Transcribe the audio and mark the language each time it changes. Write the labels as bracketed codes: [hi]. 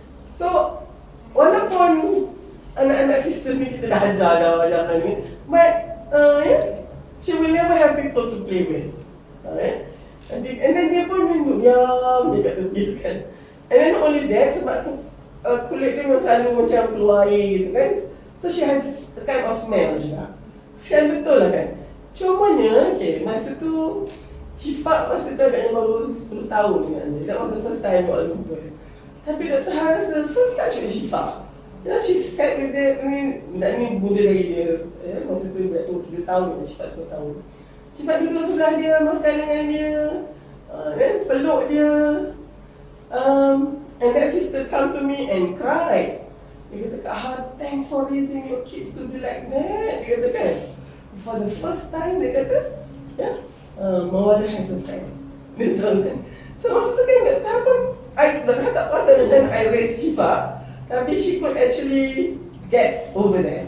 [en] So [ms] walaupun anak-anak sisters ni kita dah ajar ni, [en] but yeah, she will never have people to play with. Alright? [ms] And then dia pun duduk diam dekat tepi kan. And then [en] not only that, [ms] sebab kulit dia memang selalu macam keluar air gitu kan. [en] So she has a kind of smell juga. [ms] Kesian betul lah kan. Cumanya, okay, masa tu Syifa masa tu agaknya baru 10 tahun dengan dia. [en] That was the first time [ms] buat jumpa. Tapi Dr. Har rasa [en] so touch with Syifa. You know, she sat with [ms] dia, budak ni muda dari dia ya, masa tu budak tu 7 tahun, Syifa 10 tahun. Syifa duduk sebelah dia, makan dengan dia, peluk dia. [en] And that sister come to me and cried. [ms] Dia kata, [en] Kak Har, thanks for raising your kids to be like that. [ms] Dia kata kan, for the first time dia kata, ya, [en] Mawadah has a friend. [ms] Dia tahu kan. So masa tu kan Dr. Har pun, Dr. Har tak kuasa macam [en] I raise Syifa, [ms] tapi [en] she could actually get over that.